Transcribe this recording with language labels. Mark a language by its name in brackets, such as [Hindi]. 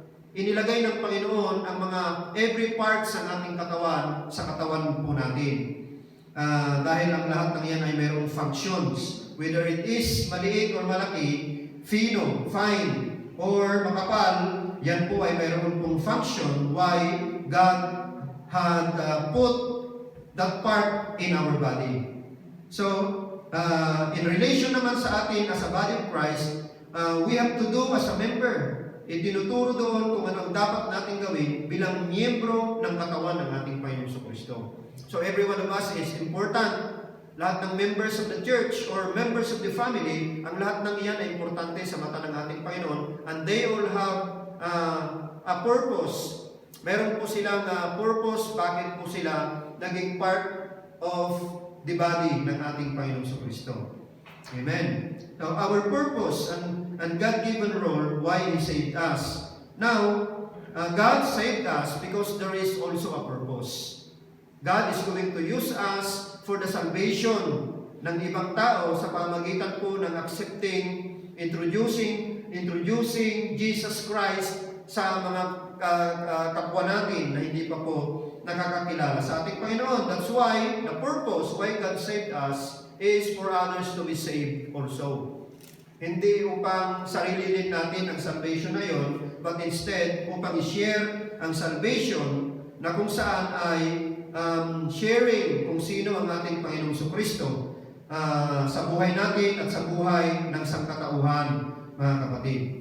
[Filipino] Inilagay ng Panginoon ang mga [English] every parts [Filipino] ng ating katawan sa katawan po natin. Dahil ang lahat ng yan ay mayroong functions. [English] Whether it is [Filipino] maliit [English] or [Filipino] malaki, [English] fino, fine, or [Filipino] makapal, yan po ay mayroon pong [English] function why God had put that part in our body. So, in relation [Filipino] naman sa atin [English] as a body of Christ, we have to do as a member. [Filipino] Itinuturo doon kung ano ang dapat natin gawin bilang miyembro ng katawan ng ating Panginoon Jesucristo. [English] So every one of us is important. [Filipino] Lahat ng [English] members of the church or members of the family, [Filipino] ang lahat ng iyan ay importante sa mata ng ating Panginoon, [English] and they all have a purpose. [Filipino] Meron po silang purpose, bakit po sila naging [English] part of the body [Filipino] ng ating Panginoon Jesucristo. Amen. [English] Now, our purpose and God-given role, why He saved us. Now, God saved us because there is also a purpose. God is going to use us for the salvation [Filipino] ng ibang tao sa pamamagitan po ng [English] introducing Jesus Christ [Filipino] sa mga kapwa natin na hindi pa po nakakakilala sa ating Panginoon. [English] That's why the purpose why God saved us is for others to be saved also. [Filipino] Hindi upang sarili din natin ang salvation na yon, [English] but instead [Filipino] upang i-share ang salvation na kung saan ay sharing kung sino ang ating Panginoong Jesucristo sa buhay natin at sa buhay ng sangkatauhan, mga kapatid.